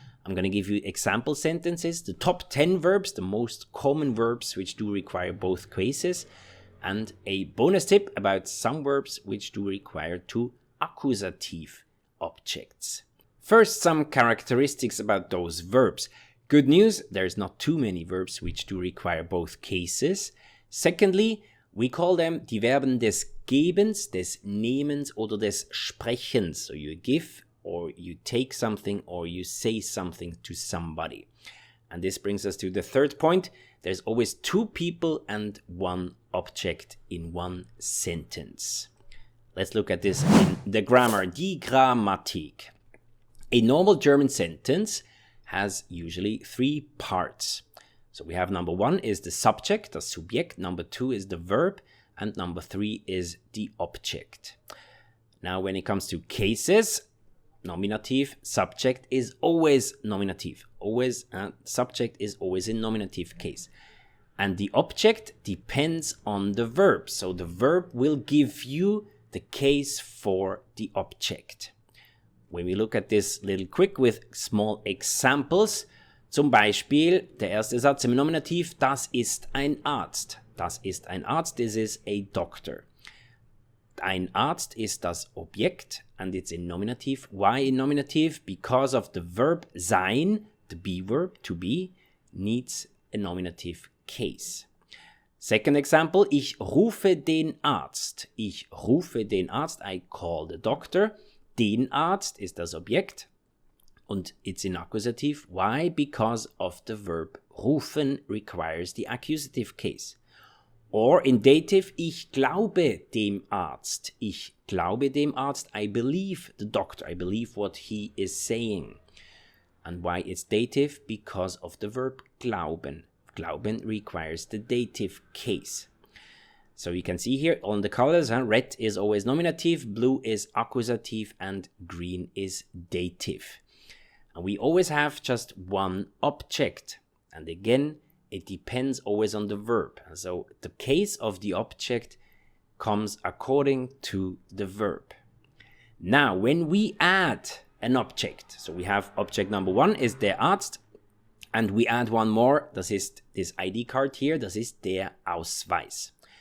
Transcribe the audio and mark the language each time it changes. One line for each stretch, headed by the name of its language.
English: I'm going to give you example sentences, the top 10 verbs, the most common verbs which do require both cases, and a bonus tip about some verbs which do require 2 accusative objects. First, some characteristics about those verbs. Good news, there's not too many verbs which do require both cases. Secondly, we call them
German: die Verben des Gebens, des Nehmens oder des Sprechens.
English: So you give or you take something or you say something to somebody. And this brings us to the third point. There's always 2 people and 1 object in one sentence. Let's look at this in the grammar, die Grammatik. A normal German sentence has usually 3 parts. So we have number 1 is the subject, das Subjekt, number 2 is the verb, and number 3 is the object. Now when it comes to cases, nominative, subject is always nominative. Subject is always in nominative case. And the object depends on the verb. So the verb will give you the case for the object. When we look at this little quick with small examples,
German: zum Beispiel, der erste Satz im Nominativ, das ist ein Arzt. Das ist ein Arzt,
English: this is a doctor.
German: Ein Arzt ist das Objekt,
English: and it's in nominative. Why in nominative? Because of the verb sein, the be verb, to be, needs a nominative case. Second example,
German: ich rufe den Arzt. Ich rufe den Arzt,
English: I call the doctor.
German: Den Arzt ist das Objekt und
English: it's in accusative. Why? Because of the verb rufen requires the accusative case. Or in dative,
German: ich glaube dem Arzt. Ich glaube dem Arzt.
English: I believe the doctor. I believe what he is saying. And why it's dative? Because of the verb glauben. Glauben requires the dative case. So you can see here on the colors, red is always nominative, blue is accusative, and green is dative. And we always have just 1 object. And again, it depends always on the verb. So the case of the object comes according to the verb. Now, when we add an object, so we have object number 1 is der Arzt, and we add 1 more, das ist this ID card here,
German: das ist der Ausweis.